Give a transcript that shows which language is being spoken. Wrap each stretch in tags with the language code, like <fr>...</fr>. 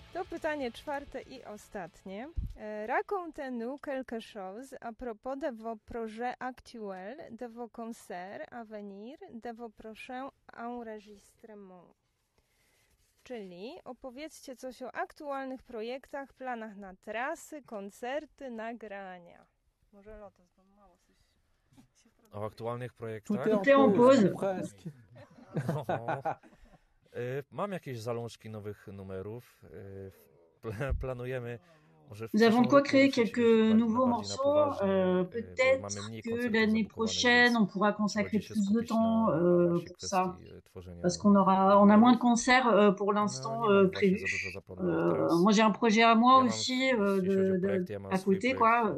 <pl>pytanie czwarte i ostatnie.</pl> <fr>Raconte-nous quelque chose à propos de vos projets actuels, de vos concerts à venir, de vos prochains enregistrements.</fr> <pl>Czyli opowiedzcie coś o aktualnych projektach, planach na trasy, koncerty, nagrania. Może Lotos, bo mało coś się o aktualnych projektach? Tutaj on pozna. Mam jakieś zalążki nowych numerów. Planujemy. Może</pl> <fr>nous avons quoi créer quelques nouveaux morceaux. Peut-être que l'année prochaine, on pourra consacrer plus de temps pour ça. Parce qu'on aura, on a moins de concerts pour l'instant prévus. Moi, j'ai un projet à moi aussi à côté, quoi.</fr>